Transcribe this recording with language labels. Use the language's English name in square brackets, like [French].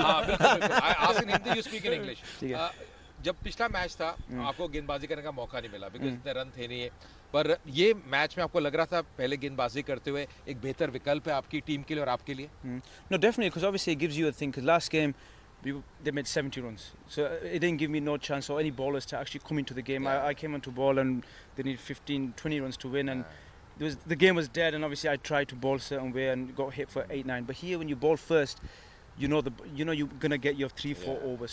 [English] I ask in Hindi, you speak in English. [Hindi] जब पिछला match था, आपको गेंदबाजी करने का मौका नहीं मिला, बिकॉज इतने रन थे नहीं है। पर ये मैच में आपको लग रहा था पहले गेंदबाजी करते हुए एक बेहतर विकल्प है आपकी टीम के लिए और आपके लिए? [English] No, definitely, because obviously it gives you a thing. Because last game, they made 70 runs. So it didn't give me no chance or any bowlers to actually come into the game. I came onto bowl and they need 15, 20 runs to win. And the game was dead. And obviously I tried to bowl a certain way and got hit for 8, 9. But here, when you bowl first, you know you're gonna get your 3, 4 overs.